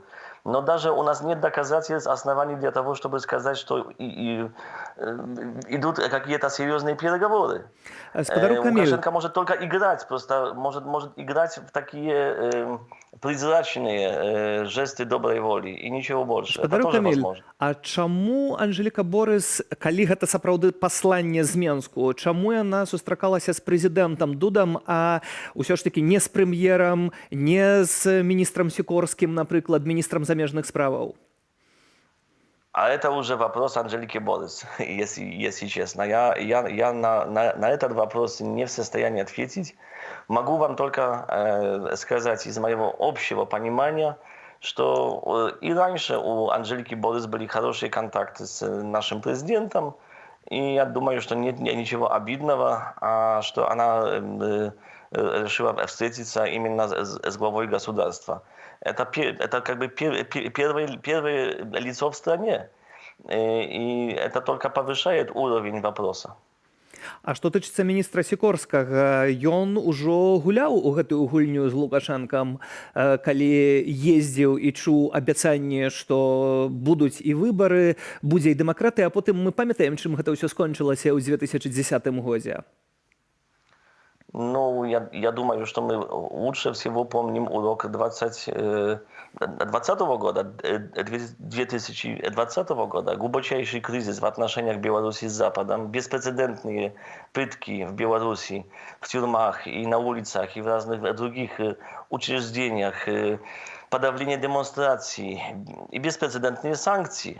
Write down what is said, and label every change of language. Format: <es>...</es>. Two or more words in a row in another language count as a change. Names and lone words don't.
<ru>Но даже у нас нет доказательств, оснований для того, чтобы сказать, что идут какие-то серьезные переговоры. Лукашенко может только играть, просто может играть в такие призрачные жесты доброй воли и ничего больше. Это тоже Каміль, возможно.</ru> <be>а чаму Анжэліка Борыс, калі гэта сапраўды пасланне з Менску, чаму яна сустракалася з прэзідэнтам Дудам, а ўсё ж таки не з прэм'ерам, не з міністрам Сікорскім, напрыклад, міністрам замежных справаў?</be> <ru>А это уже вопрос Анжелики Борыс, если честно. Я на этот вопрос не в состоянии ответить. Могу вам только сказать из моего общего понимания, что и раньше у Анжелики Борыс были хорошие контакты с нашим президентом, и я думаю, что нет ничего обидного, что она решила встретиться именно с главой государства. Это как бы первое лицо в стране, и это только повышает уровень вопроса.</ru> <be>А што тычыцца міністра Сікорскага, ён ужо гуляў у гэтую гульню з Лукашэнкам, калі ездзіў і чуў абяцанне, што будуць і выбары, будзе і дэмакраты, а потым мы памятаем, чым гэта ўсё скончылася ў 2010 годзе.</be> <ru>Ну, я думаю, что мы лучше всего помним урок 2020 года, 2020 года, глубочайший кризис в отношениях Беларуси с Западом, беспрецедентные пытки в Беларуси, в тюрьмах и на улицах, и в разных других учреждениях, подавление демонстраций и беспрецедентные санкции.</ru>